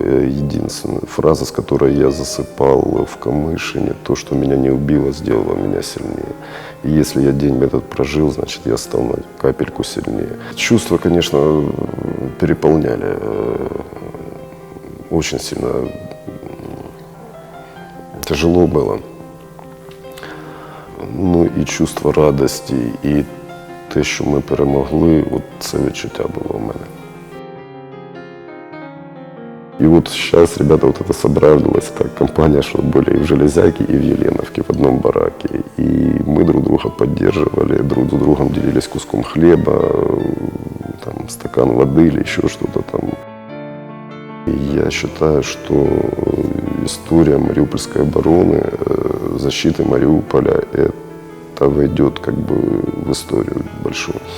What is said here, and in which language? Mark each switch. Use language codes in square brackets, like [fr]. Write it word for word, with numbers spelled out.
[ru] Единственная фраза, с которой я засыпал в Камышине, то, что меня не убило, сделало меня сильнее. И если я день этот прожил, значит, я стал на капельку сильнее. Чувства, конечно, переполняли очень сильно. Тяжело было. [uk] Ну і чувство радості, і те, що ми перемогли, от це відчуття було в мене. І от зараз, ребята, от це зібралася та компанія, що були і в Железяке, і в Єленовці, в одному баракі. І ми друг друга підтримували, друг з другом ділились куском хліба, там, стакан води, або ще щось там. [ru] Я считаю, что история Мариупольской обороны, защиты Мариуполя, это войдет как бы в историю большую.